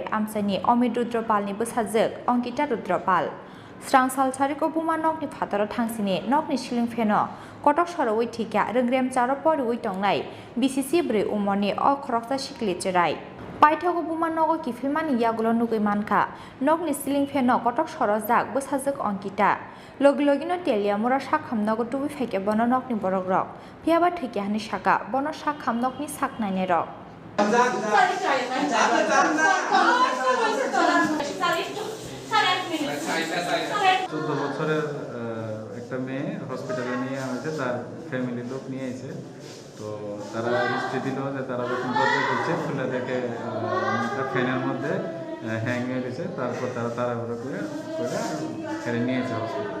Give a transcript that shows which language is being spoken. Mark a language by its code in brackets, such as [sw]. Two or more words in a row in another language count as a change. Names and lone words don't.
[trp] आमचानि अमित रुद्रपालनि बोसाजोक अंकिता रुद्रपाल स्रांसाल सारिक बुमा नकनि फातार थांसिनि नकनि सिलिं फेनो कटक सरवै थिका रोंरेम चारो परिवै टंनाय बिसिसि ब्रै उमनि अखरकसा सिकले जेराय पाइथागो बुमा नगो किफिलमानि यागुलो नुगै मानखा नकनि सिलिं फेनो कटक सरजाक बोसाजोक अंकिता लगलगिनो तेलियामुरा साखाम नगो टुबि फेके बनो नकनि बरक रक फियाबा थैकेहानि साका बनो साखाम नकनि साक नायने रक [bn] চোদ্দ বছরের একটা মেয়ে হসপিটালে নিয়ে হয়েছে তার ফ্যামিলির লোক নিয়ে এসে তো তারা হিস্ট্রি দিল যে তারা যখন দরজা খুলে দেখে ফ্যানের মধ্যে হ্যাং হয়ে গেছে তারপর তারা তাড়াহুড়ো করে ফেলে নিয়েছে হসপিটালে